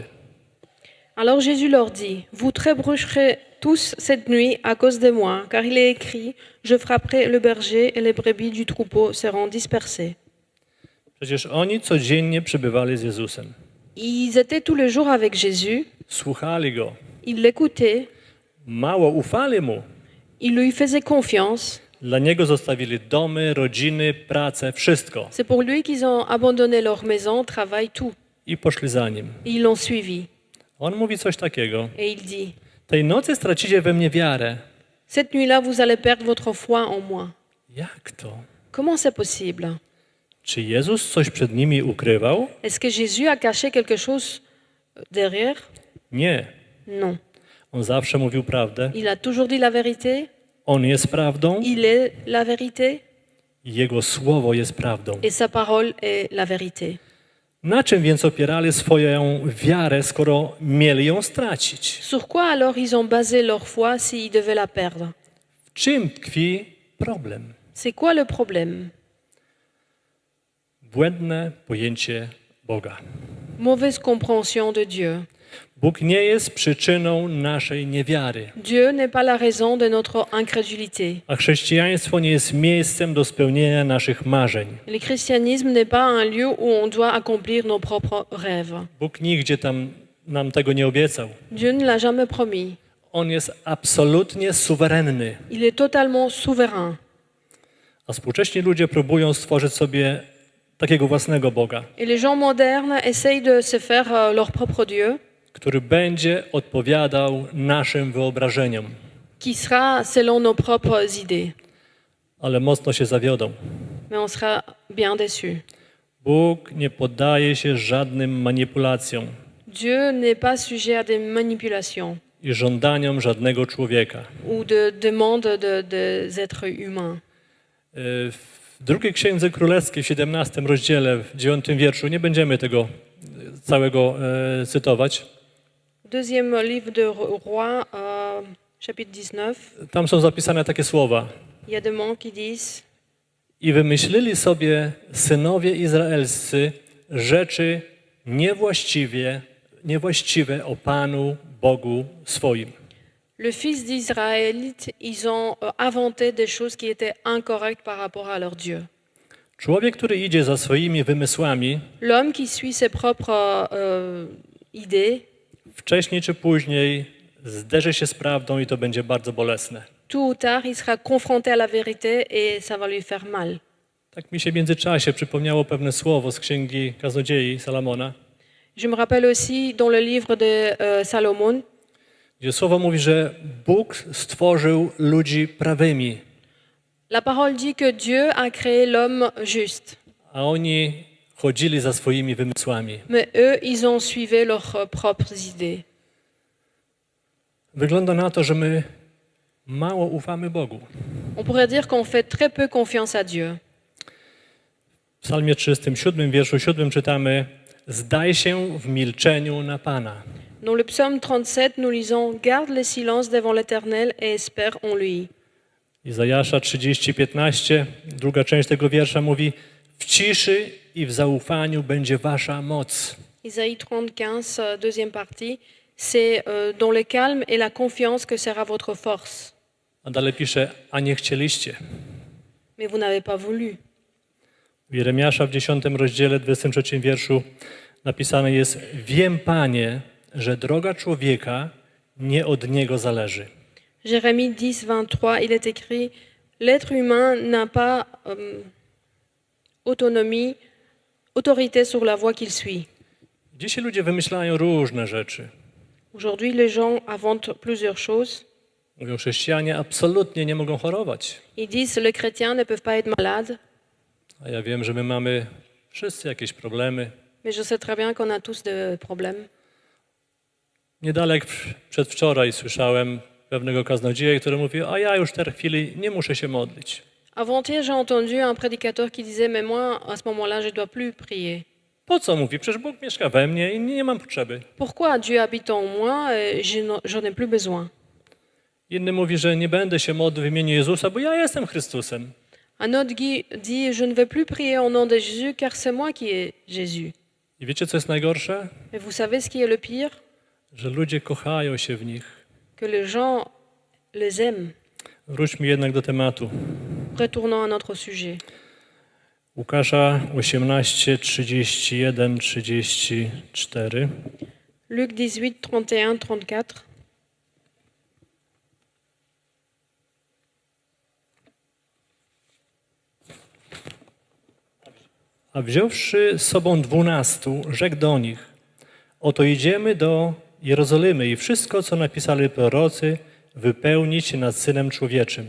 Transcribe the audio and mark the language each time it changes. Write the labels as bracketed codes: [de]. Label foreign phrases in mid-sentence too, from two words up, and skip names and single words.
[fr] Alors Jésus leur dit, vous trébucherez tous cette nuit à cause de moi, car il est écrit, je frapperai le berger et les brebis du troupeau seront dispersées. [pl] Przecież oni codziennie przebywali z Jezusem. [fr] Ils étaient tous les jours avec Jésus, [pl] Słuchali Go. [fr] ils l'écoutaient, [pl] Mało ufali Mu. [fr] ils lui faisaient confiance. [pl] Dla Niego zostawili domy, rodziny, pracę, wszystko. [fr] C'est pour lui qu'ils ont abandonné leur maison, travail, tout. [pl] I poszli za Nim. [fr] Et ils l'ont suivi. [pl] On mówi coś takiego. [fr] Et il dit, [pl] Tej nocy stracicie we mnie wiarę. [fr] cette nuit-là, vous allez perdre votre foi en moi. [pl] Jak to? [fr] Comment c'est possible? [pl] Czy Jezus coś przed nimi ukrywał? [fr] Est-ce que Jésus a caché quelque chose derrière? [pl] Nie. [fr] Non. [pl] On zawsze mówił prawdę. [fr] Il a toujours dit la vérité. [pl] On jest prawdą [fr] Il est la vérité. [pl] i Jego słowo jest prawdą. [fr] Et sa parole est la vérité. [pl] Na czym więc opierali swoją wiarę, skoro mieli ją stracić? [fr] Sur quoi alors ils ont basé leur foi s'ils devaient la perdre? [pl] W czym tkwi problem? [fr] C'est quoi le problème? [pl] Błędne pojęcie Boga. [fr] Mauvaise compréhension de Dieu. [pl] Bóg nie jest przyczyną naszej niewiary, [fr] Dieu n'est pas la raison de notre incrédulité. [pl] a chrześcijaństwo nie jest miejscem do spełnienia naszych marzeń. [fr] Le christianisme n'est pas un lieu où on doit accomplir nos propres rêves. [pl] Bóg nigdzie tam nam tego nie obiecał. [fr] Dieu ne l'a jamais promis. [pl] On jest absolutnie suwerenny. [fr] Il est totalement souverain. [pl] A współcześni ludzie próbują stworzyć sobie takiego własnego Boga, [fr] Et les gens modernes essayent de se faire leur propre Dieu, [pl] który będzie odpowiadał naszym wyobrażeniom, [fr] qui sera selon nos propres idées. [pl] ale mocno się zawiodą. [fr] Mais on sera bien déçus. [pl] Bóg nie poddaje się żadnym manipulacjom [fr] Dieu n'est pas sujet à des manipulations [pl] i żądaniom żadnego człowieka. [fr] ou de demandes des êtres humains. [pl] W drugiej Księdze Królewskiej, w 17 rozdziale, w 9 wierszu, nie będziemy tego całego cytować. [fr] Deuxième livre de Roi, chapitre 19, [pl] Tam są zapisane takie słowa. [fr] il y a des mots qui disent [pl] I wymyślili sobie synowie izraelscy rzeczy niewłaściwe o Panu Bogu swoim. [fr] le fils d'Israël, ils ont inventé des choses qui étaient incorrectes par rapport à leur Dieu. [pl] Człowiek, który idzie za swoimi wymysłami, [fr] L'homme qui suit ses propres idées, [pl] wcześniej czy później zderzy się z prawdą i to będzie bardzo bolesne. [fr] tôt ou tard, il sera confronté à la vérité et ça va lui faire mal. [pl] Tak mi się w międzyczasie przypomniało pewne słowo z Księgi Kaznodziei Salomona, [fr] Je me rappelle aussi dans le livre de Salomon, [pl] gdzie słowo mówi, że Bóg stworzył ludzi prawymi, [fr] la parole dit que Dieu a créé l'homme juste, [pl] a oni chodzili za swoimi wymysłami. [fr] mais eux, ils ont suivi leurs propres idées. [pl] Wygląda na to, że my mało ufamy Bogu. [fr] On pourrait dire qu'on fait très peu confiance à Dieu. [pl] W psalmie 37, wierszu 7 czytamy: zdaj się w milczeniu na Pana. [fr] Dans le psaume 37, nous lisons « Garde le silence devant l'Éternel et espère en lui ». [pl] Izajasza 30:15, druga część tego wiersza mówi: w ciszy i w zaufaniu będzie wasza moc. [fr] Isaïe 30, 15, deuxième partie, c'est dans le calme et la confiance que sera votre force. [pl] A dalej pisze: a nie chcieliście. [fr] Mais vous n'avez pas voulu. [pl] W Jeremiasza w 10 rozdziale, 23 wierszu napisane jest: wiem, Panie, że droga człowieka nie od niego zależy. [fr] Jérémie 10, 23, il est écrit « L'être humain n'a pas autorité sur la voie qu'il suit ». [pl] Dzisiaj ludzie wymyślają różne rzeczy. [fr] Aujourd'hui, les gens inventent plusieurs choses. [pl] Mówią, chrześcijanie absolutnie nie mogą chorować. [fr] Ils disent les chrétiens ne peuvent pas être malades, [pl] A ja wiem, że my mamy wszyscy jakieś problemy. [fr] mais je sais très bien qu'on a tous des problèmes. [pl] Niedaleko przedwczoraj słyszałem pewnego kaznodzieja, który mówił: a ja już w tej chwili nie muszę się modlić. [fr] Avant-hier, j'ai entendu un prédicateur qui disait « Mais moi, à ce moment-là, je ne dois plus prier. [pl] Po co mówi? Przecież Bóg mieszka we mnie i nie mam potrzeby. [fr] Pourquoi Dieu habite en moi et j'en ai plus besoin ?» [pl] Inny mówi, że nie będę się modlił w imieniu Jezusa, bo ja jestem Chrystusem. [fr] Un autre dit « Je ne vais plus prier au nom de Jésus car c'est moi qui est Jésus. [pl] I wiecie, co jest najgorsze? » [fr] Et vous savez ce qui est le pire? [pl] Że ludzie kochają się w nich. [fr] Que les gens les aiment. [pl] Wróćmy jednak do tematu. [fr] Retournons à notre sujet. [pl] Łukasza 18, 31, 34. [fr] Luc 18, 31, 34. [pl] A wziąwszy z sobą 12, rzekł do nich: oto idziemy do Jerozolimy i wszystko, co napisali prorocy, wypełnić się nad Synem Człowieczym.